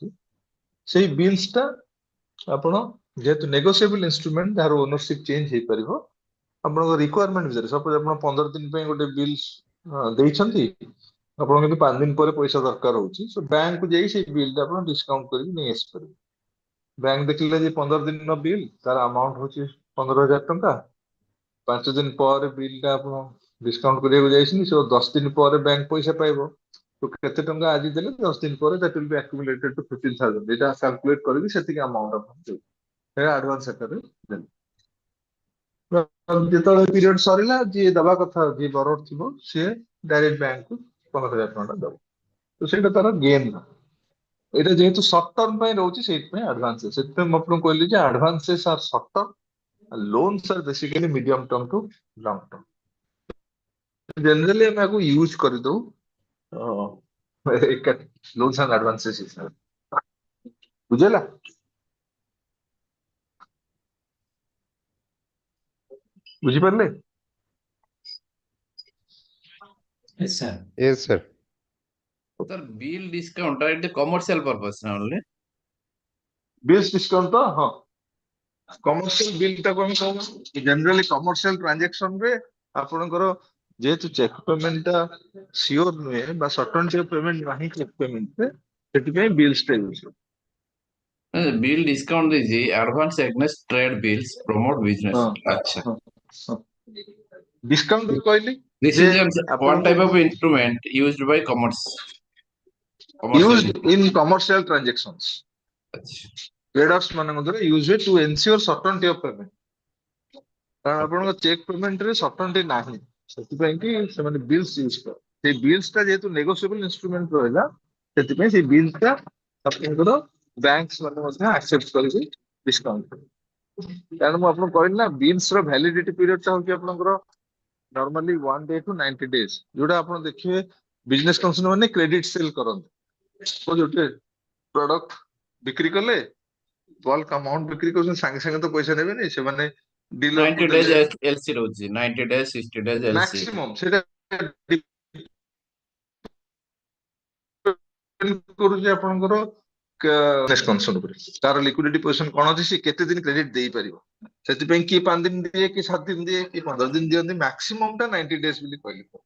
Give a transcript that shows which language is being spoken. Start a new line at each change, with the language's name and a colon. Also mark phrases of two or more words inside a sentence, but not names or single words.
Odia: ସେଇ ବିଲ୍ସ ଟା ଆପଣ ଯେହେତୁ
English: negotiable instrument,
Odia: ଯାହାର
English: ownership change
Odia: ହେଇପାରିବ, ଆପଣଙ୍କ ରିକ୍ୱାରମେଣ୍ଟ ଭିତରେ, ସପୋଜ ଆପଣ 15 ଦିନ ପାଇଁ ଗୋଟେ ବିଲ୍ସ ଦେଇଛନ୍ତି, ଆପଣ କିନ୍ତୁ 5 ଦିନ ପରେ ପଇସା ଦରକାର ହଉଛି, ସୋ ବ୍ୟାଙ୍କକୁ ଯାଇ ସେଇ ବିଲ୍ ଟା ଆପଣ ଡିସକାଉଣ୍ଟ କରିକି ନେଇ ଆସିପାରିବେ। ବ୍ୟାଙ୍କ ଦେଖିଲେ ଯେ 15 ଦିନର ବିଲ୍, ତାର ଆମାଉଣ୍ଟ ହଉଛି 15,000 ଟଙ୍କା, 5 ଦିନ ପରେ ବିଲ୍ ଟା ଆପଣ ଡିସକାଉଣ୍ଟ କରିବାକୁ ଯାଇଛନ୍ତି, ସେ 10 ଦିନ ପରେ ବ୍ୟାଙ୍କ ପଇସା ପାଇବ। ତ କେତେ ଟଙ୍କା ଆଜି ଦେଲେ 10 ଦିନ ପରେ
English: that will be accumulated to 15,000।
Odia: ଏଇଟା କାଲକୁଲେଟ କରିକି ସେତିକି ଆମାଉଣ୍ଟ ଆପଣ ଦେବେ, ସେଇଟା ଆଡଭାନ୍ସ ଆକାରରେ ଦେବେ। ଯେତେବେଳେ ପିରିୟଡ ସରିଲା, ଯିଏ ଦବା କଥା, ଯିଏ ବରୋଡ ଥିବ, ସିଏ ଡାଇରେକ୍ଟ ବ୍ୟାଙ୍କକୁ 15,000 ଟଙ୍କା ଦବ। तो ସେଇଟା ତାର ଗେନ୍। ଏଇଟା ଯେହେତୁ
English: short term
Odia: ପାଇଁ ରହୁଛି ସେଇଥିପାଇଁ ଆଡଭାନ୍ସେସ୍, ସେଥିପାଇଁ ମୁଁ ଆପଣଙ୍କୁ କହିଲି ଯେ
English: advances are short term, loans are basically medium term to long term.
Odia: ଜେନେରାଲି ଆମେ ଆକୁ ୟୁଜ କରିଦଉ ଏକାଠି
English: loans and advances
Odia: ହିସାବରେ। ବୁଝିଲା? ବୁଝିପାରିଲେ?
English: Yes, sir. Yes, sir. Sir, bill discount are the commercial purpose now only. bills discount
Odia: ତ ହଁ,
English: commercial bill
Odia: ଟାକୁ ଆମେ କହୁ ଜେନେରାଲି
English: commercial transaction
Odia: ରେ ଆପଣଙ୍କର ଯେହେତୁ
English: cheque payment
Odia: ଟା ସିଓର ନୁହେଁ ବା
English: certain payment
Odia: ନାହିଁ
English: cheque payment
Odia: ରେ, ସେଥିପାଇଁ ବିଲ୍ସ ଟା ୟୁଜ କରୁ।
English: Bill discount is the advance against trade bills, promote business.
Odia: ହଁ Acha. ହଁ ହଁ ଡିସକାଉଣ୍ଟ କହିଲି
English: This
Odia: ଯେ
English: is one
Odia: ଆପଣଙ୍କୁ
English: type of instrument used by commercial. used in commercial transactions.
Odia: Acha. Traders ମାନଙ୍କ ଦ୍ୱାରା ୟୁଜ ହୁଏ
English: to ensure certainty of payment.
Odia: କାରଣ ଆପଣଙ୍କ
English: cheque payment
Odia: ରେ ସଟନଟି ନାହିଁ, ସେଥିପାଇଁ କି ସେମାନେ ବିଲ୍ସ ୟୁଜ କର। ସେଇ ବିଲ୍ସ ଟା ଯେହେତୁ
English: negotiable instrument
Odia: ରହିଲା, ସେଥିପାଇଁ ସେଇ ବିଲ୍ସ ଟା ଆପଣଙ୍କର ବ୍ୟାଙ୍କସ ମାନେ ମଧ୍ୟ ଆକ୍ସେପ୍ଟ କରିକି ଡିସକାଉଣ୍ଟ କରିବେ। କାରଣ ମୁଁ ଆପଣଙ୍କୁ କହିଲି ନା ବିଲ୍ସ ର
English: validity period
Odia: ଟା ହଉଛି ଆପଣଙ୍କର
English: normally 1 day to 90 days,
Odia: ଯୋଉଟା ଆପଣ ଦେଖିବେ
English: business concern
Odia: ମାନେ
English: credit sale
Odia: କରନ୍ତି। ଗୋଟେ ପ୍ରଡକ୍ଟ ବିକ୍ରି କଲେ
English: bulk amount
Odia: ବିକ୍ରି କରୁଛନ୍ତି, ସାଙ୍ଗେ ସାଙ୍ଗେ ତ ପଇସା ନେବେନି ସେମାନେ, ଡିଲର
English: 90 days LC ରହୁଛି, 90 days, 60 days LC.
Odia: ମ୍ୟାକ୍ସିମମ୍ ସେଇଟା କରୁଛି ଆପଣଙ୍କର କନସର୍ନ ଉପରେ, ତାର
English: liquidity position
Odia: କଣ ଅଛି, ସେ କେତେ ଦିନ କ୍ରେଡିଟ ଦେଇପାରିବ। ସେଥିପାଇଁ କିଏ 5 ଦିନ ଦିଏ, କିଏ 7 ଦିନ ଦିଏ, କିଏ 15 ଦିନ ଦିଅନ୍ତି, ମ୍ୟାକ୍ସିମମ୍ ଟା 90 days ବୋଲି କହିଲି।